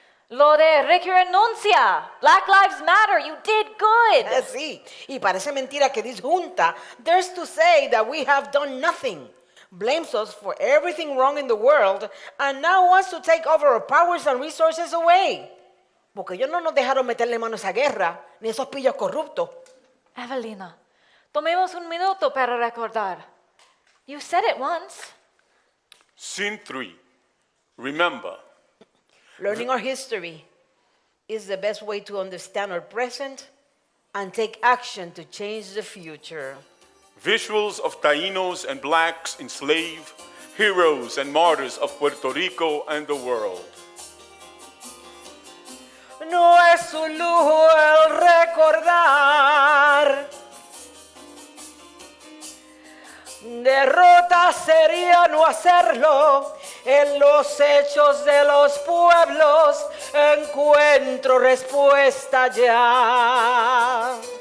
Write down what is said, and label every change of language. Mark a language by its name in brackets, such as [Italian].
[Spanish] Lo de renuncia, [English] Black Lives Matter, you did good. [Spanish] Sí, y parece mentira que [English] this junta dares to say that we have done nothing, blames us for everything wrong in the world, and now wants to take over our powers and resources away. [Spanish] Porque ellos no nos dejaron meterle mano a esa guerra, ni esos pillos corruptos. Evelina, tomemos un minuto para recordar. [English] You said it once. Scene 3, remember. Learning our history is the best way to understand our present and take action to change the future. Visuals of Tainos and blacks enslaved, heroes and martyrs of Puerto Rico and the world. [Spanish] No es un lujo el recordar. Derrota sería no hacerlo. En los hechos de los pueblos encuentro respuesta ya.